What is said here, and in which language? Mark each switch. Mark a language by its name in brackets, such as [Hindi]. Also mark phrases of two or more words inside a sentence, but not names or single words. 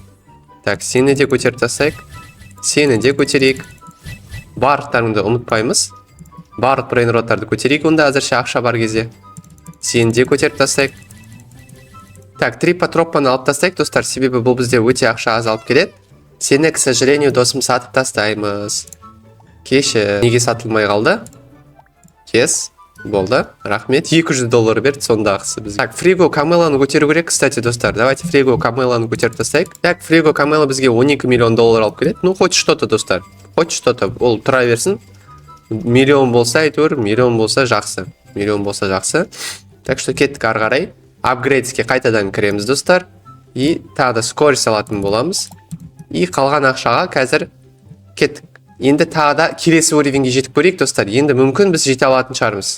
[Kazakh] Так, сені де көтеріп тастайық. Сені де көтерейік. Барлықтарыңды ұмытпаймыз. Барлық брайнроттарды көтерейік, онда әзірше ақша бар кезде. Сені де көтеріп тастайық. Так, трипотроппаны алып тастайық, достар, себебі бұл бізде өте ақша аз алып келеді. Сені, [Russian] к сожалению, [Kazakh] досым, сатып тастаймыз. Кеші, неге сатылмай қалды? Кес, болды, рахмет. $200 берді сондағысы біз. Так, Фриго Камеланы көтеру керек, кстати, достар. Давайте Фриго Камеланы көтеріп тастайық. Так, Фриго Камела бізге $12 миллион алып келеді. [Russian] Ну, хоть что-то, достар. Хоть что-то, [Kazakh] ол тұра берсін. Миллион болса, әйтеуір, миллион болса жақсы. [Russian] Так что [Kazakh] кеттік ары қарай. Апгрейдске қайтадан кіреміз, достар. И тағы да скорость алатын боламыз. И қалған ақшаға қазір кеттік. Енді тағы да келесі уровенге жетіп көрейік, достар. Енді мүмкін біз жете алатын шығармыз.